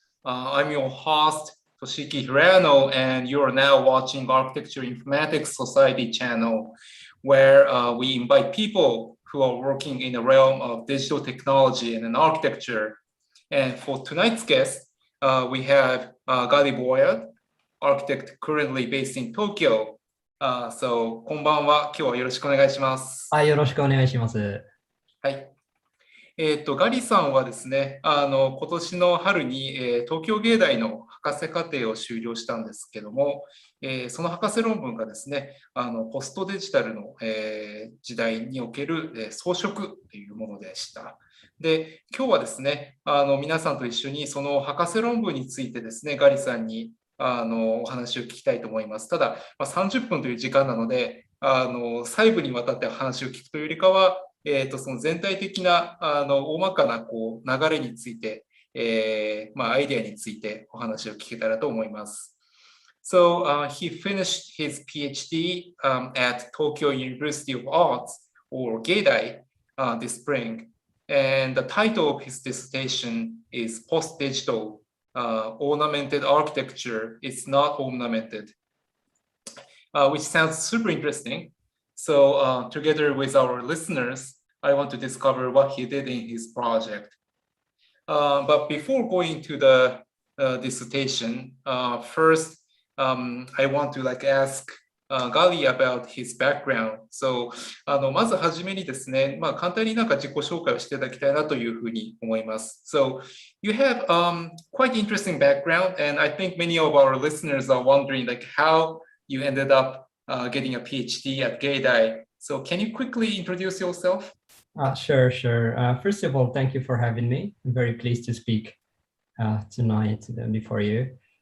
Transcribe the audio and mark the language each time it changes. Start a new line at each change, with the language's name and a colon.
English: I'm your host, Toshiki Hirano, and you are now watching Architecture Informatics Society channel, where we invite people who are working in the realm of digital technology and architecture. And for tonight's guest, we have Ghali Bouayad, architect currently based in Tokyo.
Japanese: So, こんばんは。今日はよろしくお願いします。はい、よろしくお願いします。はい。ガリさんはですね、今年の春に、東京芸大の博士課程を修了したんですけども、その博士論文がですね、ポストデジタルの、時代における、装飾というものでした。で、今日はですね、皆さんと一緒にその博士論文についてですね、ガリさんにお話を聞きたいと思います。ただ、30分という時間なので、細部にわたって話を聞くというよりかは、その全体的な大まかなこう流れについて、アイデアについてお話を聞けたらと思います。
English: So he finished his PhD at Tokyo University of Arts, or Geidai, this spring. And the title of his dissertation is Postdigital, Ornamented Architecture is Not Ornamented, which sounds super interesting. So together with our listeners, I want to discover what he did in his project. But before going to the dissertation, first, I want to ask Ghali about his background.
Japanese: So まずはじめにですね、簡単に自己紹介をしていただきたいなというふうに思います。
English: So you have quite interesting background, and I think many of our listeners are wondering how you ended up getting a PhD at Geidai. So can you quickly introduce yourself? Sure. First of all, thank you for having me. I'm very pleased to speak tonight before you.